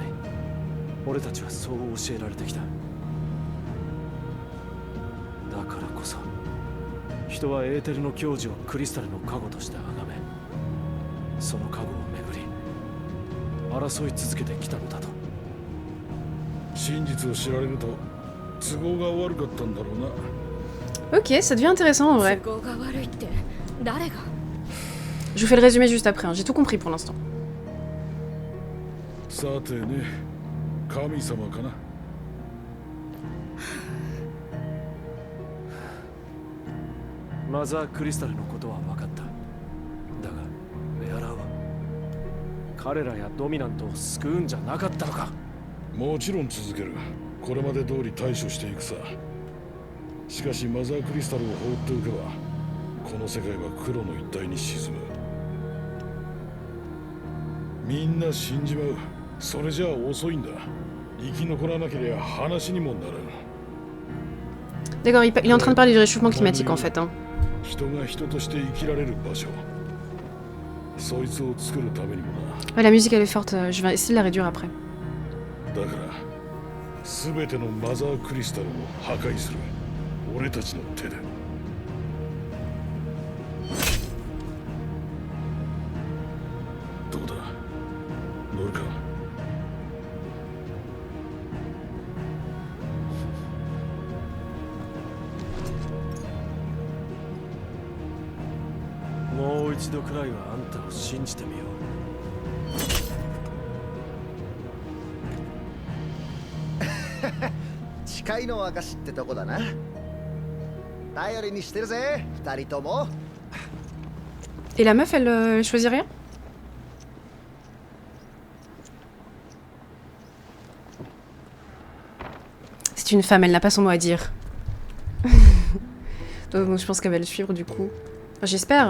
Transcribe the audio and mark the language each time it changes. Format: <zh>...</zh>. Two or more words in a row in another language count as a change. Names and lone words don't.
<ja>俺たちはそう教えられてきた。だからこそ人はエーテルの矜持をクリスタルの加護として崇め、その加護をめぐり争い続けてきたのだと。真実を知られると都合が悪かったんだろうな。</ja> <fr>Ok, ça devient intéressant en vrai.</fr> <ja>都合が悪いって誰が？</ja> <fr>Je vous fais le résumé juste après, hein. J'ai tout compris pour l'instant.</fr> <ja>さてね、神様かな。マザークリスタルのことは分かった。だがベアラーは彼らやドミナントを救うんじゃなかったのか。もちろん続ける。これまで通り対処していくさ。しかしマザークリスタルを放っておけばこの世界は黒の一帯に沈む。みんな死んじまう。それじゃあ遅いんだ。生き残らなければ話にもならん。</ja> <fr>D'accord, il est en train de parler du réchauffement climatique en fait. Hein.</fr> <ja>人が人として生きられる場所。そいつを作るためにもな。</ja> <fr>Ouais, la musique elle est forte, je vais essayer de la réduire après.</fr> <ja>だから全てのマザークリスタルを破壊する。俺たちの手で。どうだ、乗るか。もう一度くらいはあんたを信じてみよう。誓いの証ってとこだな。頼りにしてるぜ、二人とも。</ja> <fr>Et la meuf elle choisit rien? C'est une femme, elle n'a pas son mot à dire. Donc je pense qu'elle va le suivre du coup. Enfin, j'espère.</fr>